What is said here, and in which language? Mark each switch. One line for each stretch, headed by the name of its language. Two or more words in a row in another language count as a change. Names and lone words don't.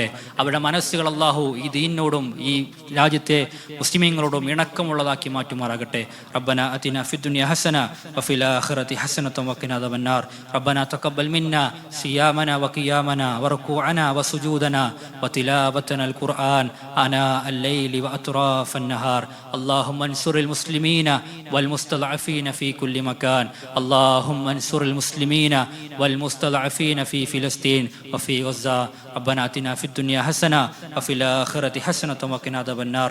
Malayalam: അവരുടെ മനസ്സുകൾ അള്ളാഹു ഈ ദീനിനോടും ഈ രാജ്യത്തെ മുസ്ലിമീങ്ങളോടും ഇണക്കമുള്ളതാക്കി മാറ്റുമാറാകട്ടെ.
Arabic: ربنا آتنا في الدنيا حسنة وفي الآخرة حسنة وقنا عذاب النار. ربنا تقبل منا صيامنا وقيامنا وركوعنا وسجودنا وتلاوتنا القرآن آناء الليل وأطراف النهار. اللهم انصر المسلمين والمستضعفين في كل مكان. اللهم انصر المسلمين والمستضعفين في فلسطين وفي غزة. ربنا آتنا في الدنيا حسنة وفي الآخرة حسنة وقنا عذاب النار.